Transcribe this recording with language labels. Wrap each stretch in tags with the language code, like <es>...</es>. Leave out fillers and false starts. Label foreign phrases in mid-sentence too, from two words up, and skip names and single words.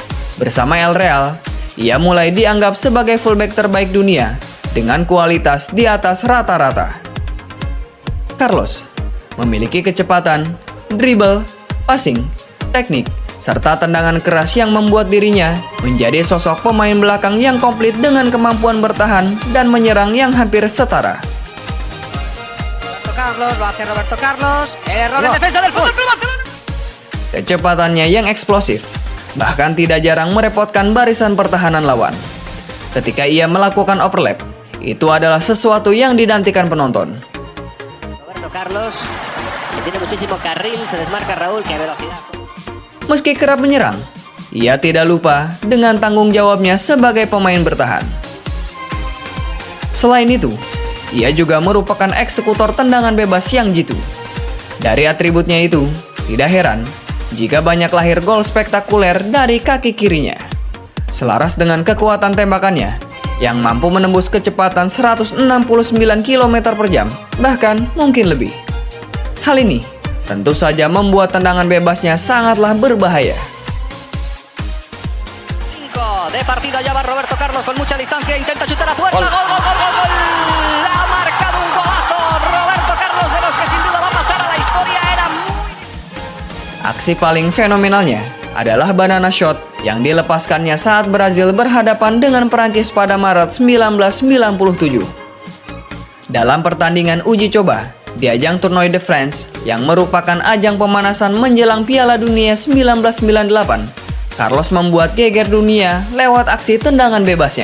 <id>Bersama El Real, ia mulai dianggap sebagai fullback terbaik dunia dengan kualitas di atas rata-rata. Carlos memiliki kecepatan,</id> <en>dribble, passing,</en> <id>teknik, serta tendangan keras yang membuat dirinya menjadi sosok pemain belakang yang komplit dengan kemampuan bertahan dan menyerang yang hampir setara.</id> <es>Roberto Carlos, error en defensa del Fútbol Club Barcelona.</es> <id>Kecepatannya yang eksplosif, bahkan tidak jarang merepotkan barisan pertahanan lawan. Ketika ia melakukan overlap, itu adalah sesuatu yang dinantikan penonton.</id> <es>Roberto Carlos, que tiene muchísimo carril, se desmarca Raúl, que velocidad.</es> <id>Meski kerap menyerang, ia tidak lupa dengan tanggung jawabnya sebagai pemain bertahan. Selain itu, ia juga merupakan eksekutor tendangan bebas yang jitu. Dari atributnya itu, tidak heran jika banyak lahir gol spektakuler dari kaki kirinya. Selaras dengan kekuatan tembakannya yang mampu menembus kecepatan 169 km per jam, bahkan mungkin lebih. Hal ini tentu saja membuat tendangan bebasnya sangatlah berbahaya.</id> <es>5 de partido, allá va Roberto Carlos con mucha distancia, intenta chutar a puerta, gol, gol, gol, gol, gol. Ha marcado un golazo Roberto Carlos, de los que sin duda va a pasar a la historia, era muy...</es> <id>Aksi paling fenomenalnya adalah</id> <en>banana shot</en> <id>yang dilepaskannya saat Brazil berhadapan dengan Prancis pada Maret 1997. Dalam pertandingan uji coba di ajang Tournoi de France yang merupakan ajang pemanasan menjelang Piala Dunia 1998, Carlos membuat geger dunia lewat aksi tendangan bebasnya.</id>